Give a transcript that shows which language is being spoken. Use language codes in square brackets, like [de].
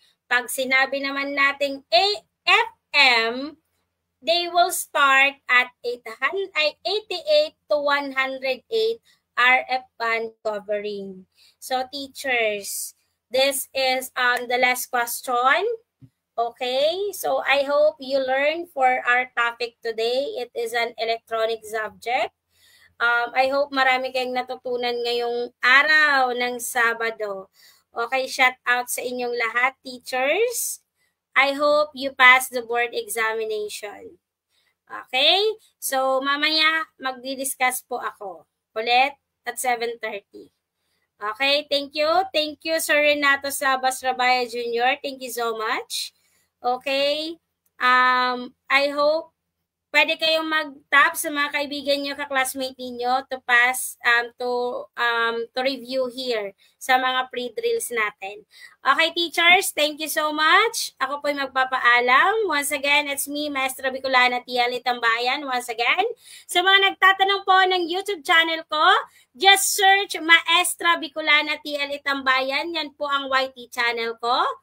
[tl] Pag sinabi naman nating FM, [en] they will start at 88 to 108 RF band covering. So teachers, this is the last question. Okay, so I hope you learned for our topic today. It is an electronic subject. I hope [tl] marami kayong natutunan ngayong araw ng Sabado. Okay, shout out sa inyong lahat, teachers. [en] I hope you pass the board examination. [tl] Okay, so mamaya magdi-discuss po ako ulit at 7:30. Okay, [en] thank you. Thank you, Sir Renato Sabas Rabaya Jr. Thank you so much. [tl] Okay, I hope pwede kayong mag-tap sa mga kaibigan nyo, ka-classmate ninyo [en] to pass, to review here [tl] sa mga pre-drills natin. Okay, teachers, [en] thank you so much. [tl] Ako po'y magpapaalam. [en] Once again, it's me, Maestra Bicolana T.L. Tambayan. Once again, [tl] sa mga nagtatanong po ng YouTube channel ko, [en] just search [tl] Maestra Bicolana T.L. Tambayan. Yan po ang YT channel ko.